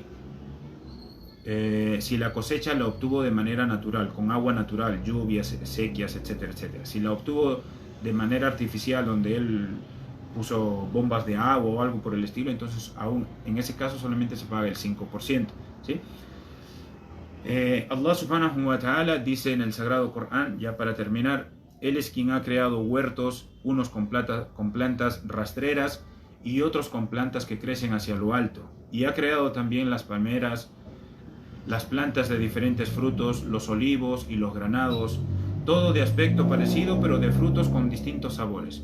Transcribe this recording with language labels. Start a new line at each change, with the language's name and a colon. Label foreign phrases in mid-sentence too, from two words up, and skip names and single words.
Spanish: Si si la cosecha la obtuvo de manera natural, con agua natural, lluvias, sequías, etcétera, etcétera. Si la obtuvo de manera artificial, donde él puso bombas de agua o algo por el estilo, entonces aún en ese caso solamente se paga el 5%, ¿sí? Allah
Arabic: سبحانه وتعالى
Spanish: dice en el Sagrado Corán, ya para terminar, Él es quien ha creado huertos, unos con plantas rastreras y otros con plantas que crecen hacia lo alto, y ha creado también las palmeras, las plantas de diferentes frutos, los olivos y los granados, todo de aspecto parecido pero de frutos con distintos sabores.